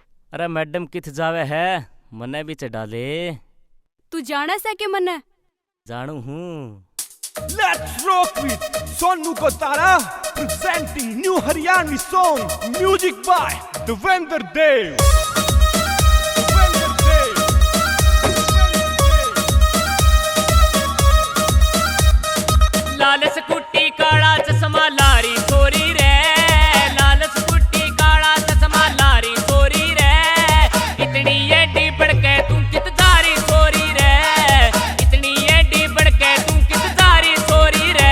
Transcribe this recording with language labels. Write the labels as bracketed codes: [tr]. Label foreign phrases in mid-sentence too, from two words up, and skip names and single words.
[bgc] अरे मैडम किथ जावे है, मने भी चढ़ा ले। तू जाना सा के मने जानू हूँ। [en] Let's rock with Sonu Kotara presenting new Haryanvi song, music by Devendra Dev. [bgc] लाल स्कूटी काला चश्मा लारी छोरी रे, लाल स्कूटी काला चश्मा लारी छोरी रे, इतनी एडी बड़के तू कित दारी छोरी रे, इतनी एडी बड़के तू कित दारी छोरी रे।